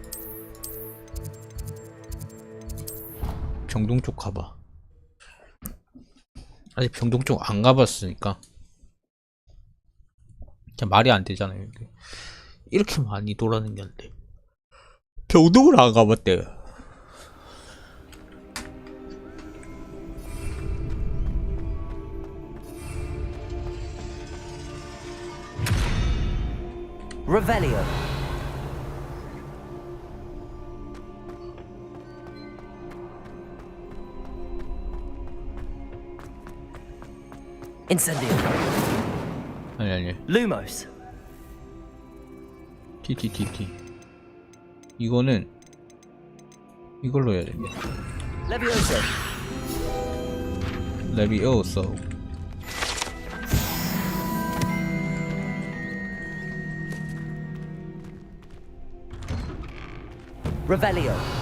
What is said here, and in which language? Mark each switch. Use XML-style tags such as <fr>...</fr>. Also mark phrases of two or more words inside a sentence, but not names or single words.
<ko>병동 쪽 가봐. 아직 병동 쪽 안 가봤으니까 그냥 말이 안 되잖아요. 이렇게 많이 돌아다녔는데 병동을 안 가봤대. Revelio. Incendio. 아니 Lumos. TTTT 이거는 이걸로 해야 되겠다. Levioso. 레비오소. Revelio.</ko>